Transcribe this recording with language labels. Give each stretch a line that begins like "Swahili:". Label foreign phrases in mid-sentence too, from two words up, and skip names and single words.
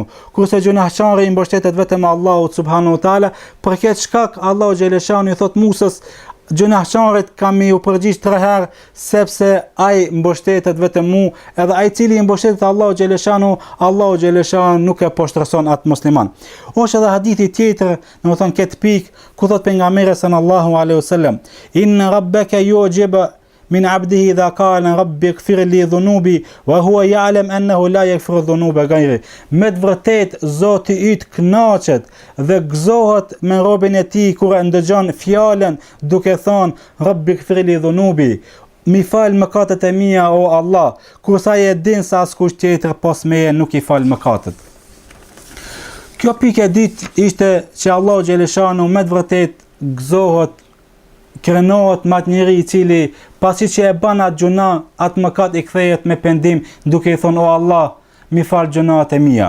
Albanian: Kurse gjunahçari mbështetet vetëm Allahu
Arabic: سبحانه وتعالى,
Albanian: për këtë shkak Allahu xhaleshanu i thot Musës, gjunahçarit kam i u përgjigj 3 herë, sepse ai mbështetet vetëm mu, edhe ai cili i mbështetet Allahu xhaleshanu nuk e poshtërson atë musliman. Është edhe hadithi tjetër, domethënë këtë pikë, ku thot pejgamberi
Arabic: صلى الله عليه وسلم إن ربك يعجب من عبده إذا قال رب اغفر لي ذنوبي وهو يعلم أنه لا يغفر الذنوب غيري.
Albanian: Me të vërtet Zoti yt kënaqet dhe gëzohet me robën e tij kur e ndëgjon fjalën duke thonë
Arabic: رب اغفر لي ذنوبي,
Albanian: mi fal mëkatet e mia o Allah, kurse ai e din se askush tjetër pas meje nuk i fal mëkatet. Kjo pikë e dytë ishte që Allahu xhaleshanu me të vërtet gëzohet, krenohet me atë njeri i cili pasi që e bën atë gjuna, atë mëkat i kthehet me pendim duke i thonë o Allah, mi fal gjunat e mia.